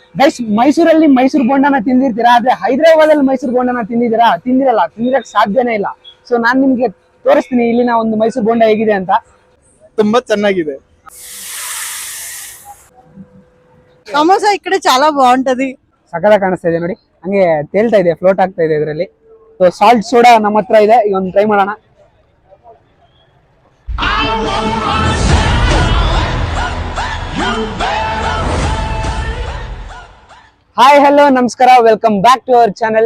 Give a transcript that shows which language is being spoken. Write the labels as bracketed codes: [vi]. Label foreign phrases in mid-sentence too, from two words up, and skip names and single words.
[kn] ಗೈಸ್, ಮೈಸೂರಲ್ಲಿ ಮೈಸೂರು ಬೋಂಡನ ತಿಂದಿರ್ತೀರಾ, ಆದ್ರೆ ಹೈದರಾಬಾದ್ ಅಲ್ಲಿ ಮೈಸೂರು ಬೋಂಡನ ತಿಂದಿರಲ್ಲ, ತಿಂದಿರಕ್ ಸಾಧ್ಯನೇ ಇಲ್ಲ. ಸೊ ನಾನ್ ನಿಮ್ಗೆ ತೋರಿಸ್ತೀನಿ ಇಲ್ಲಿನ ಒಂದು ಮೈಸೂರು ಬೋಂಡ ಹೇಗಿದೆ ಅಂತ. ತುಂಬಾ ಚೆನ್ನಾಗಿದೆ. [te] సమోసా ఇక్కడ చాలా బాగుంటది. [kn] ಸಕಲ ಕಾಣಿಸ್ತಾ ಇದೆ ನೋಡಿ, ಹಂಗೆ ತೇಲ್ತಾ ಇದೆ, ಫ್ಲೋಟ್ ಆಗ್ತಾ ಇದೆ ಇದರಲ್ಲಿ. ಸೊ [en] salt soda [kn] ನಮ್ಮ ಹತ್ರ ಇದೆ, ಈಗ ಒಂದು ಟ್ರೈ ಮಾಡೋಣ. [en] hi, hello, [kn] ನಮಸ್ಕಾರ, [en] welcome back to our channel.